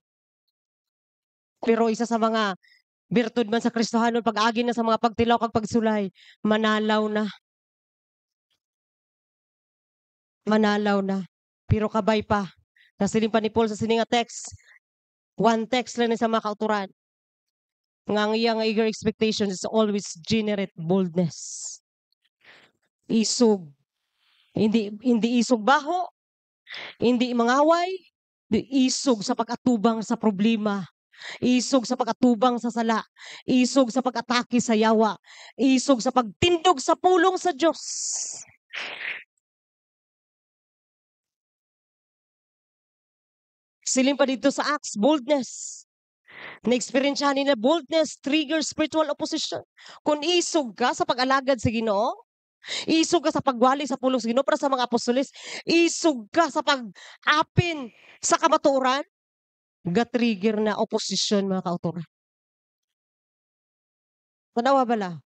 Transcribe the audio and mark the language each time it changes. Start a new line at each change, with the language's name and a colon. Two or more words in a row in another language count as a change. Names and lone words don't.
Hiligaynon: Pero isa sa mga birtud man sa Kristohanon pag-agi na sa mga pagtilaw kag pagsulay, manalaw na. Manalaw na. Pero kabay pa. Nasiling pa ni Paul sa sininga text.
English: One text
Hiligaynon: lang ni sa mga kauturan. Nga ang iyang
English: eager expectation is always generate boldness.
Hiligaynon: Isog. Hindi isog baho. Hindi mangaway. Isog sa pag-atubang sa problema. Isog sa pag-atubang sa sala. Isog sa pag-atake sa yawa. Isog sa pagtindog sa pulong sa Diyos. Siling pa dito sa Acts, boldness. Na-experiensyahan nila boldness,
English: trigger spiritual opposition.
Hiligaynon: Kung isog ka sa pag-alagad sa Ginoo, Isog ka sa pagwali sa pulong sa Ginoo para sa mga apostoles. Isog ka sa pag-apin sa kamatuoran. Ga-trigger na oposisyon mga kautoran. Tanawa bala?